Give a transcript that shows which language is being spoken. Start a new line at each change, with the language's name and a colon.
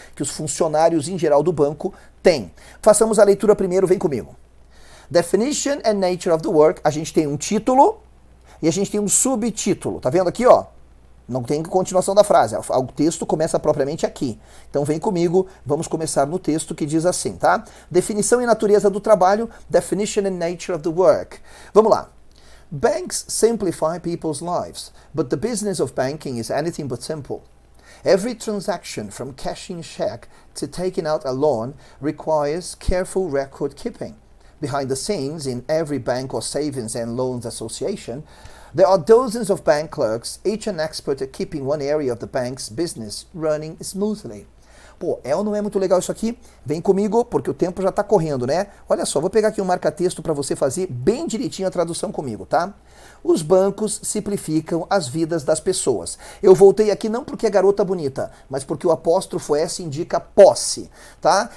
Portuguese: Que os funcionários em geral do banco têm. Façamos a leitura primeiro, vem comigo.
English: Definition and Nature of the Work.
Portuguese: A gente tem um título e a gente tem um subtítulo. Tá vendo aqui, ó? Não tem continuação da frase. O texto começa propriamente aqui. Então vem comigo, vamos começar no texto que diz assim, tá? Definição e natureza do trabalho.
English: Definition and nature of the work.
Portuguese: Vamos lá.
English: Banks simplify people's lives, but the business of banking is anything but simple. Every transaction, from cashing a check to taking out a loan, requires careful record keeping. Behind the scenes, in every bank or savings and loans association, there are dozens of bank clerks, each an expert at keeping one area of the bank's business running smoothly.
Portuguese: Pô, é ou não é muito legal isso aqui? Vem comigo, porque o tempo já está correndo, né? Olha só, vou pegar aqui um marca-texto para você fazer bem direitinho a tradução comigo, tá? Os bancos simplificam as vidas das pessoas. Eu voltei aqui não porque é garota bonita, mas porque o apóstrofo S indica posse, tá?